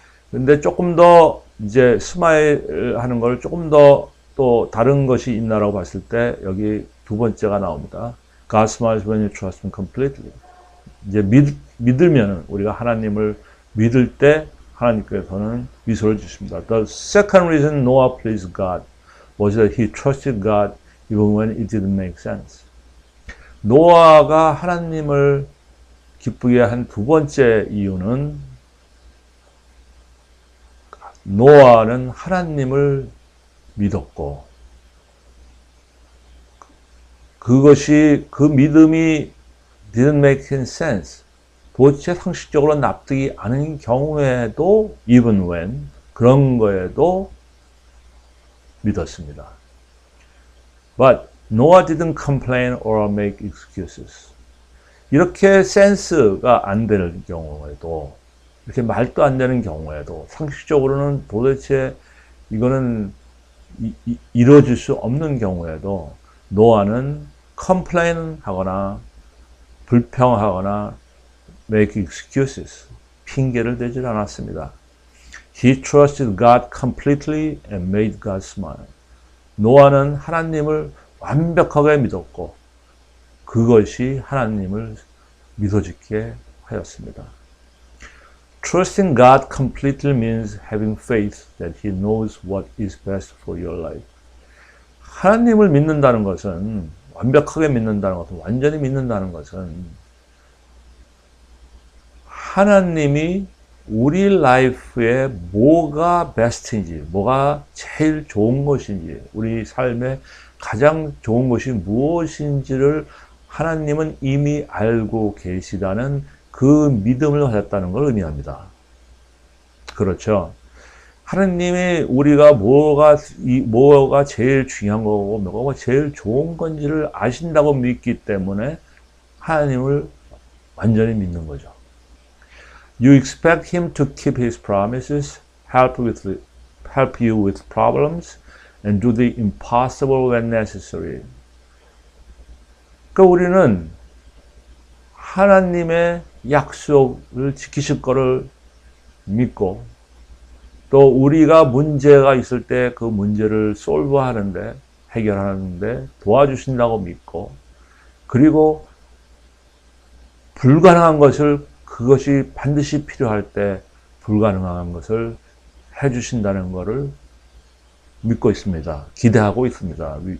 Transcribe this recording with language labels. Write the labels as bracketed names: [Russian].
[Korean] 근데 조금 더 이제 스마일 하는 걸 조금 더 또 다른 것이 있나라고 봤을 때 여기 두 번째가 나옵니다. [English] God smiles when you trust Him completely. [Korean] 이제 믿으면 우리가 하나님을 믿을 때 하나님께서는 미소를 주십니다. [English] The second reason Noah pleased God was that he trusted God even when it didn't make sense. [Korean] 노아가 하나님을 기쁘게 한 두 번째 이유는 노아는 하나님을 믿었고 그 믿음이 [English] didn't make sense. [Korean] 도대체 상식적으로 납득이 않은 경우에도 [English] even when [Korean] 그런 거에도 믿었습니다. [English] But Noah didn't complain or make excuses. [Korean] 이렇게 센스가 안 되는 경우에도 이렇게 말도 안 되는 경우에도 상식적으로는 도대체 이거는 이루어질 수 없는 경우에도 노아는 complain 하거나 불평하거나 [English] make excuses, [Korean] 핑계를 대질 않았습니다. [English] He trusted God completely and made God smile. [Korean] 노아는 하나님을 완벽하게 믿었고 그것이 하나님을 미소짓게 하였습니다. [English] Trusting God completely means having faith that He knows what is best for your life. [Korean] 하나님을 믿는다는 것은, 완벽하게 믿는다는 것은, 완전히 믿는다는 것은 하나님이 우리 라이프에 뭐가 베스트인지, 뭐가 제일 좋은 것인지, 우리 삶에 가장 좋은 것이 무엇인지를 하나님은 이미 알고 계시다는 그 믿음을 가졌다는 걸 의미합니다. 그렇죠. 하나님이 우리가 뭐가 제일 중요한 거고, 뭐가 제일 좋은 건지를 아신다고 믿기 때문에 하나님을 완전히 믿는 거죠. [English] You expect Him to keep His promises, help you with problems, and do the impossible when necessary. [Korean] 그러니까 우리는 하나님의 약속을 지키실 거를 믿고, 또 우리가 문제가 있을 때 그 문제를 솔브하는데, 해결하는데 도와주신다고 믿고, 그리고 불가능한 것을, 그것이 반드시 필요할 때 불가능한 것을 해주신다는 것을 믿고 있습니다. 기대하고 있습니다.